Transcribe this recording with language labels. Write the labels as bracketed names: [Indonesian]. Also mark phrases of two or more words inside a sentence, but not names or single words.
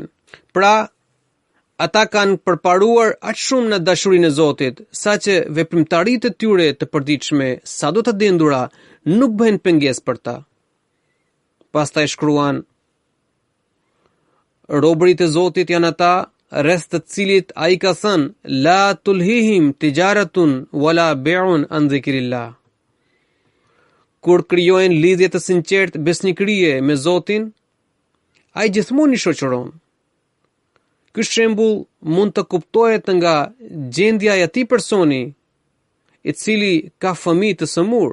[Albanian] Pra, ata kanë përparuar aq shumë në dashurinë e Zotit, saqë veprimtaritë e tyre të përditshme, sado të dendura, nuk bëhen pengesë për ta. Pastaj shkruan: Robërit e Zotit janë ata rreth të cilit ai ka thënë: [Arabic] لا تلهيهم تجارة ولا بيع عن ذكر الله. [Albanian] Kur krijojnë lidhje të sinqertë besnikërie me Zotin, ai gjithmonë i shoqëron. Ky shembull mund të kuptohet nga gjendja e atij personi i cili ka fëmijë të sëmur.